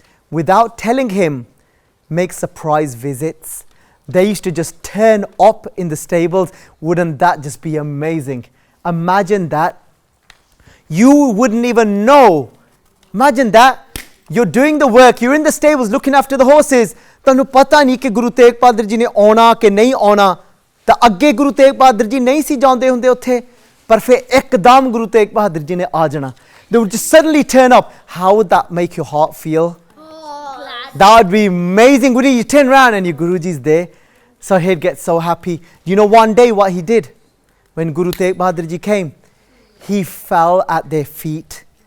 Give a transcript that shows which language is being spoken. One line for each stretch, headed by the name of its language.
English: Without telling him, make surprise visits. They used to just turn up in the stables. Wouldn't that just be amazing? Imagine that. You wouldn't even know. Imagine that. You're doing the work. You're in the stables looking after the horses.
Punjabi: ਤੁਹਾਨੂੰ ਪਤਾ ਨਹੀਂ ਕਿ ਗੁਰੂ ਤੇਗ ਬਹਾਦਰ ਜੀ ਨੇ ਆਉਣਾ ਕਿ ਨਹੀਂ ਆਉਣਾ. ਤਾਂ ਅੱਗੇ ਗੁਰੂ ਤੇਗ ਬਹਾਦਰ ਜੀ ਨਹੀਂ ਸੀ ਜਾਂਦੇ ਹੁੰਦੇ ਉੱਥੇ. ਪਰ ਫਿਰ ਇੱਕਦਮ ਗੁਰੂ ਤੇਗ ਬਹਾਦਰ ਜੀ ਨੇ ਆ ਜਾਣਾ.
English: They would just suddenly turn up. How would that make your heart feel? That would be amazing. Wouldn't you turn around and your Guruji's there? So he'd get so happy. You know one day what he did? When Guru Tegh Bahadur Ji came, he fell at their feet.